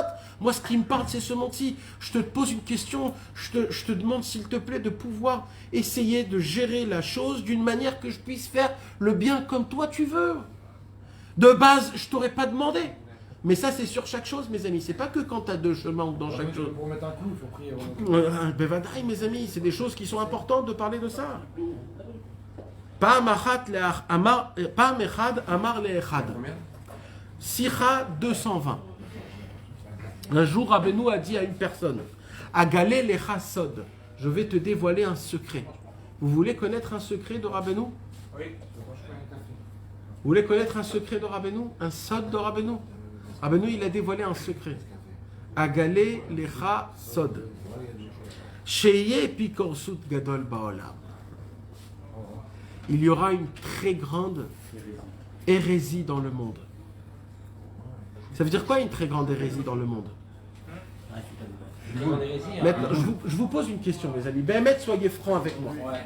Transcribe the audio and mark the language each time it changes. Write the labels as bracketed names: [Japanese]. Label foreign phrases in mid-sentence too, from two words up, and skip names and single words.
[French] Moi, ce qui me parle, c'est ce menti. Je te pose une question, je te demande, s'il te plaît, de pouvoir essayer de gérer la chose d'une manière que je puisse faire le bien comme toi tu veux. De base, je t'aurais pas demandé. Mais ça, c'est sur chaque chose, mes amis. C'est pas que quand tu as 2 chemins ou dans chaque chose. Pour mettre un coup, il faut prier. Bevadaï, mes amis, c'est des choses qui sont importantes de parler de ça. [Hebrew] פעם אחד אמר לאחד. [French] Combien? Sicha 220. Un jour, Rabbeinu a dit à une personne, [Hebrew] אגלה לך סוד, [French] je vais te dévoiler un secret. Vous voulez connaître un secret de Rabbeinu? Oui. Vous voulez connaître un secret de Rabbeinu? Un sod de Rabbeinu? Rabbeinu, il a dévoilé un secret. [Hebrew] אגלה לך סוד. שיהיה אפיקורסות גדול בעולם. [French] Il y aura une très grande hérésie dans le monde. Ça veut dire quoi une très grande hérésie dans le monde? Maintenant, je vous pose une question, mes amis. Béhémet, soyez francs avec moi. Ouais.